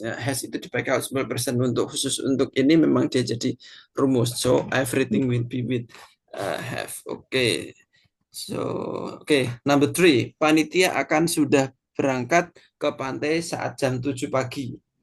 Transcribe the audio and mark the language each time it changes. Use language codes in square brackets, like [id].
[id] Ya, has itu dipakai sebagai present untuk khusus untuk ini memang dia jadi rumus. [en] So everything will be with have. Okay. So, number 3. [id] Panitia akan sudah berangkat ke pantai saat jam 7 pagi.